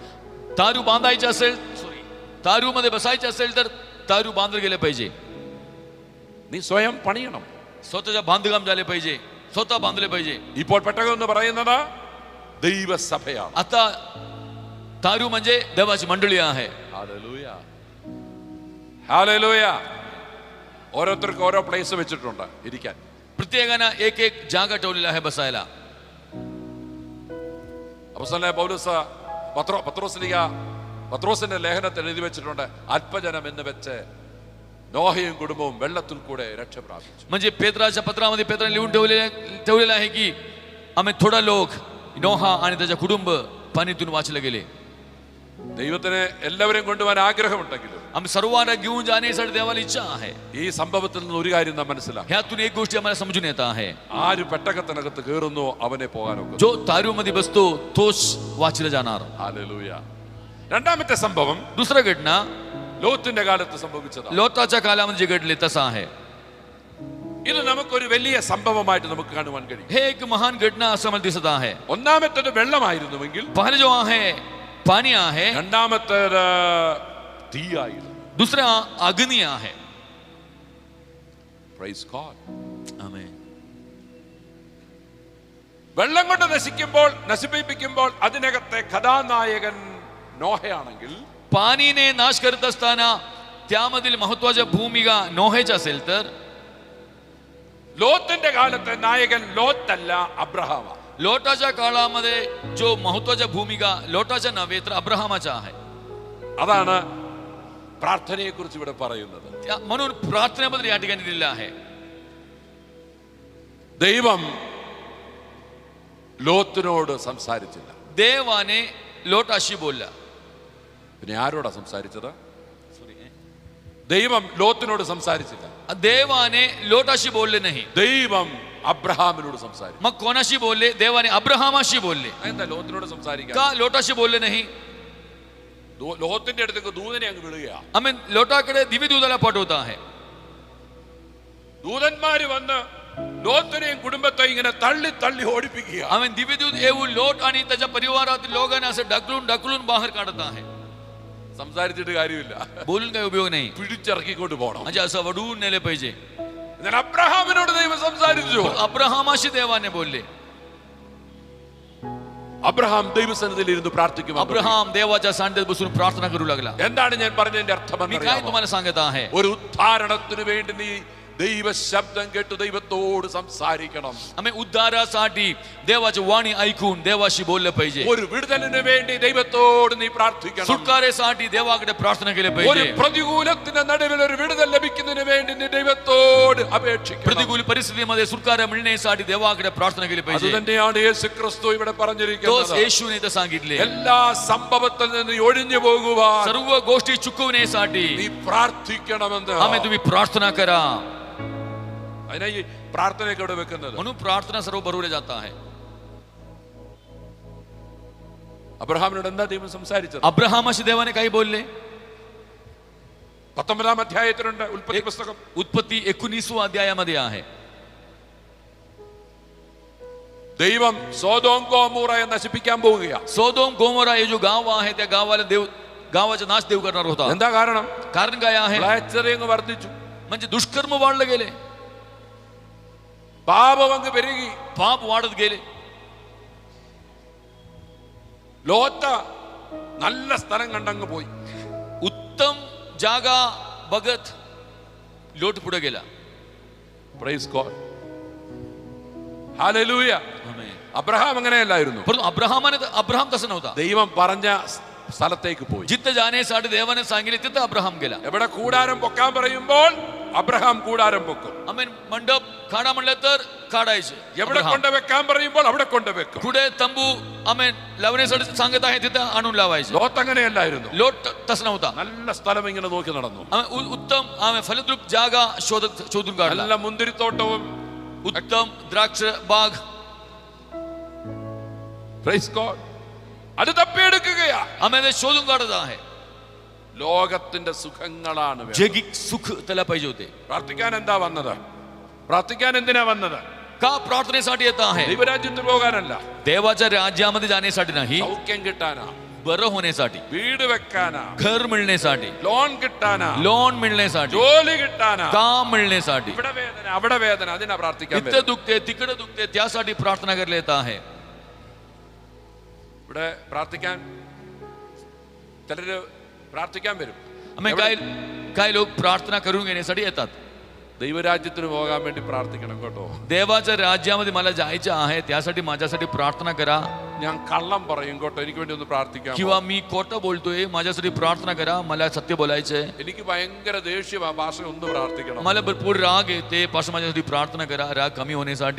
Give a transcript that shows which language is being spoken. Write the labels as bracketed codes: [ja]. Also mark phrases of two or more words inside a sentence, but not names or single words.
[mr] तारू बांधायचे असेल, तारू मध्ये बसायचे असेल तर तारू बांधले गेले पाहिजे. [ml] നീ സ്വയം പണിയണം. [mr] स्वतःच्या बांधकाम झाले पाहिजे, स्वतः बांधले पाहिजे. [ml] ഇപ്പോൾ പെട്ടകം എന്ന് പറയുന്നത് ദൈവസഭയാണ്. [mr] आता तारू म्हणजे देवाची मंडळी आहे. [ml] ഹല്ലേലൂയ, ഹല്ലേലൂയ. ഓരോരുത്തർക്കും ഓരോ പ്ലേസ് വെച്ചിട്ടുണ്ട് ഇരിക്കാൻ. [mr] प्रत्येकानं एक एक जागा ठेवलेला आहे बसायला. [ml] അപ്പോസ്തലനായ പൗലോസ് പത്രോസിന്റെ ലേഖനത്തിൽ എഴുതി വെച്ചിട്ടുണ്ട്, അല്പജനം എന്ന് വെച്ച് നോഹയും കുടുംബവും വെള്ളത്തിൽ കൂടെ രക്ഷ പ്രാപിച്ചു. [mr] म्हणजे पेत्राच्या पत्रामध्ये पेत्राने लिहून ठेवलेलं आहे की आम्ही थोडा लोक नोहा आणि त्याच्या कुटुंब पाणीतून वाचले गेले. [ml] ദൈവത്തിന് എല്ലാവരെയും കൊണ്ടുപോകാൻ ആഗ്രഹമുണ്ടെങ്കിലും [mr] आम्ही सर्वांना घेऊन जाण्यासाठी देवाला इच्छा आहे. [ml] ഈ സംഭവത്തിൽ നിന്ന് ഒരു കാര്യം നാം മനസ്സിലാക്കാം. [mr] ह्यातून एक गोष्ट आम्हाला समजून येत आहे, [ml] ആര് പെട്ടകത്തിനകത്ത് കയറുന്നു അവനെ പോകാനൊക്കെ. [mr] जो तारू मध्ये बसतो तोच वाचला जाणार. [ml] ഹല്ലേലൂയ. രണ്ടാമത്തെ സംഭവം [mr] दुसरा घटना [ml] ലോത്തിന്റെ കാലത്ത് സംഭവിച്ചതാണ്. [mr] लोटाच्या काळामध्ये जे घडले तसं आहे. [ml] ഇത് നമുക്കൊരു വലിയ സംഭവമായിട്ട് നമുക്ക് കാണുവാൻ കഴിയും. [mr] हे एक महान घटना असं मला दिसत आहे. [ml] ഒന്നാമത്തേത് വെള്ളമായിരുന്നുവെങ്കിൽ [mr] पहिले जो आहे पाणी आहे, [ml] രണ്ടാമത്തേത് തീയായിരുന്നു. [mr] दुसरा अग्नी आहे. [en] Praise God. [mr] आमेन. [ml] വെള്ളം കൊണ്ട് നശിപ്പിക്കുമ്പോൾ അതിനകത്തെ കഥാനായകൻ നോഹയാണെങ്കിൽ, [mr] पाणीने नाश करत असताना त्यामधील महत्वाच्या भूमिका नोहेची असेल तर [ml] ലോത്തിന്റെ കാലത്തെ നായകൻ ലോത്തല്ല, അബ്രഹാമാണ്. [mr] लोटाच्या काळामध्ये जो महत्वाच्या भूमिका लोटाच्या नव्हे तर अब्राहमाच्या आहे. [ml] അതാണ് പ്രാർത്ഥനയെ കുറിച്ച് ഇവിടെ പറയുന്നത്. [mr] म्हणून प्रार्थनेबद्दल या ठिकाणी दिलेलं आहे. [ml] ദൈവം ലോത്തിനോട് സംസാരിച്ചില്ല. [mr] देवाने लोटाशी बोलला. [ml] പിന്നെ ആരോടാ സംസാരിച്ചത്? ദൈവം ലോത്തിനോട് സംസാരിച്ചില്ല. [mr] देवाने लोटाशी बोलले नाही. [ml] ദൈവം അബ്രഹാമിനോട് സംസാരിച്ചു. [mr] मग कोणाशी बोलले? देवाने अब्राहमाशी बोलले. [ml] എന്താ ലോത്തിനോട് സംസാരിക്കാൻ? [mr] का लोटाशी बोलले नाही? [ml] ലോത്തിന്റെ അടുത്തേക്ക് ദൂതനെ അങ്ങ് വിടുകയാ. [mr] आम्ही लोटाकडे दिव्यदूताला पाठवत आहे. [ml] ദൂതന്മാര് വന്ന് ലോത്തിനെയും കുടുംബത്തെ ഇങ്ങനെ തള്ളി തള്ളി ഓടിപ്പിക്കുക. [mr] आम्ही दिव्यदूत येऊन लोट आणि त्याच्या परिवारातील लोकांना असं ढकलून बाहेर काढत आहे. [ml] സംസാരിച്ചിട്ട് കാര്യമില്ല, [mr] बोलून काही उपयोग नाही. [ml] പിടിച്ചിറക്കിക്കൊണ്ട് പോകണം. [mr] म्हणजे असं वडवून नेले पाहिजे. [ml] എന്നാൽ അബ്രഹാമിനോട് ദൈവം സംസാരിച്ചു. [mr] अब्राहमाशी देवाने बोलले. [ml] അബ്രഹാം ദൈവസന്നിധിയിൽ ഇരുന്ന് പ്രാർത്ഥിക്കും. [mr] अब्राहम देवाच्या सानिध्यात बसून प्रार्थना करू लागला. [ml] എന്താണ് ഞാൻ പറഞ്ഞതിന്റെ അർത്ഥം? [mr] मी काय तुम्हाला सांगत आहे? [ml] ഒരു ഉദ്ധാരണത്തിന് വേണ്ടി നീ ദൈവ ശബ്ദം കേട്ട് ദൈവത്തോട് സംസാരിക്കണം. [mr] आम्ही उद्धारासाठी देवाची वाणी ऐकून देवाशी बोललं पाहिजे. [ml] ഒരു വിടുതലിന് വേണ്ടി ദൈവത്തോട് നീ പ്രാർത്ഥിക്കണം. [mr] सुटकारेसाठी देवाकडे प्रार्थना केली [ml] ഒരു [mr] पाहिजे. [ml] പ്രതികൂലത്തിന്റെ നടുവിൽ ഒരു വിടുതൽ ലഭിക്കുന്നതിന് വേണ്ടി നീ ദൈവത്തോട് അപേക്ഷിക്കണം. [mr] प्रतिकूल परिस्थितीमध्ये सुटका मिळण्यासाठी देवाकडे प्रार्थना केली पाहिजे. [ml] അതുതന്നെയാണ് യേശുക്രിസ്തു ഇവിടെ [mr] तोच [ml] പറഞ്ഞിരിക്കുന്നത്. [mr] येशूने इथं सांगितले, [ml] എല്ലാ സംഭവത്തിൽ നിന്ന് ഒഴിഞ്ഞു പോകുവാൻ [mr] सर्व गोष्टी चुकवण्यासाठी [ml] നീ പ്രാർത്ഥിക്കണമെന്ന്. [mr] आम्ही तुम्ही प्रार्थना करा. [ml] അതിനാ ഈ പ്രാർത്ഥനയൊക്കെ ഇവിടെ വെക്കുന്നത്. [mr] म्हणून प्रार्थना सर्व बरोबर जात आहे. [ml] അബ്രഹാമിനോട് എന്താ ദൈവം സംസാരിച്ചത്? [mr] अब्राहमाशी देवाने काही बोलले? [ml] 19 അധ്യായത്തിലുണ്ട് ഉൽപ്പത്തി പുസ്തകം. [mr] उत्पत्ती 19व्या अध्यायामध्ये आहे. [ml] ദൈവം സോദോം ഗോമോറയെ നശിപ്പിക്കാൻ പോവുകയാണ്. [mr] सोदोम गोमोरा हे जो गाव आहे त्या गावाचा नाश देव करणार होता. [ml] എന്താ കാരണം? [mr] कारण काय आहे? [ml] മ്ലേച്ഛതയങ്ങ് വർദ്ധിച്ചു. [mr] म्हणजे दुष्कर्म वाढले गेले, [ml] പാപം അങ്ങ് പെരുകി. [mr] पाप वाढत गेले. [ml] ലോത്ത നല്ല സ്ഥലം കണ്ടങ്ങ് പോയി. [mr] उत्तम जागा बघत लोट पुढे गेला. [en] Praise God, ഹല്ലേലൂയ. [ml] അബ്രഹാം അങ്ങനെയല്ലായിരുന്നു. [mr] परंतु अब्राहम तसं नव्हता. [ml] ദൈവം പറഞ്ഞ സ്ഥലത്തേക്ക് പോയി. [mr] जिथं जाण्यासाठी देवाने सांगितले तिथं अब्राहम गेला. [ml] എവിടെ കൂടാരം പൊക്കാൻ പറയുമ്പോൾ അബ്രഹാം കൂടാരം പൊക്കും. [mr] आमेन मंडप खाडा म्हणलं तर काढायचे. [ml] എവിടെ കൊണ്ടുവെക്കാൻ പറയുമ്പോൾ അവിടെ കൊണ്ടുവെക്കും. [mr] कुठे तंबू आमेन लावण्यासाठी सांगत आहे तिथे आणून लावायचे. [ml] ലോത്ത് അങ്ങനെയല്ലായിരുന്നു. [mr] लोट तसं नव्हता. [ml] നല്ല സ്ഥലം ഇങ്ങനെ നോക്കി നടന്നു. [mr] उत्तम फलद्रूप जागा शोधून काढला. [ml] നല്ല മുന്തിരിത്തോട്ടവും [mr] उत्तम द्राक्ष बाग. [en] Praise God. [ml] അത് തപ്പിയെടുക്കുകയാ. [mr] आम्ही ते शोधून काढत आहे. [ml] ലോകത്തിന്റെ സുഖങ്ങളാണ് വേണ്ടത്. [mr] जगिक सुख त्याला पाहिजे होते. [ml] പ്രാർത്ഥിക്കാൻ എന്താ വന്നത്? പ്രാർത്ഥിക്കാൻ എന്തിനാ വന്നത്? [mr] का प्रार्थनेसाठी येत आहे? [ml] ദൈവരാജ്യത്തിൽ പോകാനല്ല, [mr] देवाच्या राज्यामध्ये जाण्यासाठी नाही, [ml] സൗഖ്യം കിട്ടാനാ, [mr] बरं होण्यासाठी, [ml] വീട് വെക്കാനാ, [mr] घर मिळण्यासाठी, [ml] ലോൺ കിട്ടാനാ, [mr] लोन मिळण्यासाठी, [ml] ജോലി കിട്ടാനാ, [mr] काम मिळण्यासाठी. [ml] ഇവിടെ വേദന അവിടെ വേദന, അതിനാ പ്രാർത്ഥിക്കാൻ [mr] इथं [ml] വരുന്നത്. [mr] दुखते तिकडे दुखते त्यासाठी प्रार्थना करायला येत आहे. [ml] ഇവിടെ പ്രാർത്ഥിക്കാൻ ചിലര് പ്രാർത്ഥിക്കാൻ വരും. [mr] आम्ही काय लोक प्रार्थना करून घेण्यासाठी येतात. [ml] ദൈവരാജ്യത്തിന് പോകാൻ വേണ്ടി പ്രാർത്ഥിക്കണം കേട്ടോ. [mr] देवाच्या राज्यामध्ये मला जायचं आहे, त्यासाठी माझ्यासाठी प्रार्थना करा. [ml] ഞാൻ കള്ളം പറയും കേട്ടോ, എനിക്ക് വേണ്ടി ഒന്ന് പ്രാർത്ഥിക്കാം. [mr] किंवा मी खोटं बोलतोय, माझ्यासाठी प्रार्थना करा, मला सत्य बोलायचंय. [ml] എനിക്ക് ഭയങ്കര ദേഷ്യമാ, ഭാഷ ഒന്ന് പ്രാർത്ഥിക്കണം. [mr] मला भरपूर राग येते, पासून माझ्यासाठी प्रार्थना करा, राग कमी होण्यासाठी.